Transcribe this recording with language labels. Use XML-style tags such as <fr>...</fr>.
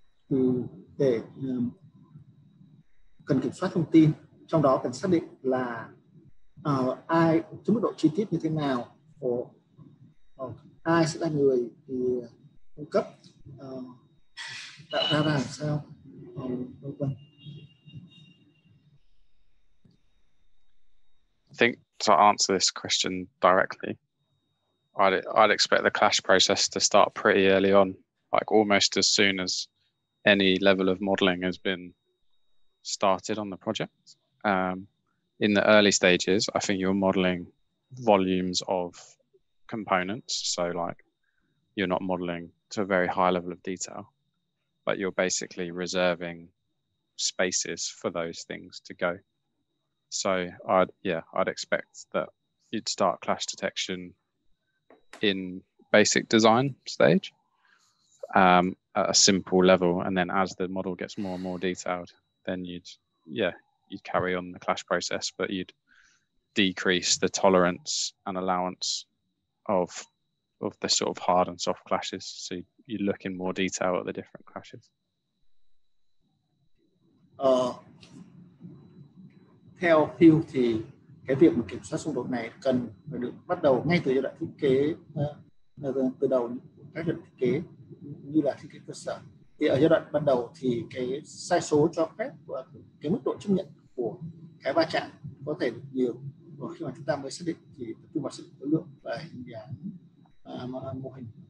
<vi>Thì để cần kiểm soát thông tin, trong đó cần xác định là ai, cái mức độ chi tiết như thế nào, ai sẽ là người thì cung cấp, tạo ra làm sao, vân vân.</vi> <en>I think to answer this question directly, I'd expect the clash process to start pretty early on, like almost as soon as any level of modeling has been started on the project. In the early stages, I think you're modeling volumes of components. So like you're not modeling to a very high level of detail, but you're basically reserving spaces for those things to go. So I'd expect that you'd start clash detection in basic design stage at a simple level, and then as the model gets more and more detailed, then you'd carry on the clash process, but you'd decrease the tolerance and allowance of the sort of hard and soft clashes. So you look in more detail at the different clashes.</en> <vi>Theo Phil thì cái việc mà kiểm soát xung đột này cần phải được bắt đầu ngay từ giai đoạn thiết kế, từ đầu các giai đoạn thiết kế như là thiết kế cơ sở. Thì ở giai đoạn ban đầu thì cái sai số cho phép và cái mức độ chấp nhận của cái va chạm có thể được nhiều, và khi mà chúng ta mới xác định thì tập trung vào sự khối lượng và hình dáng mô hình.</vi>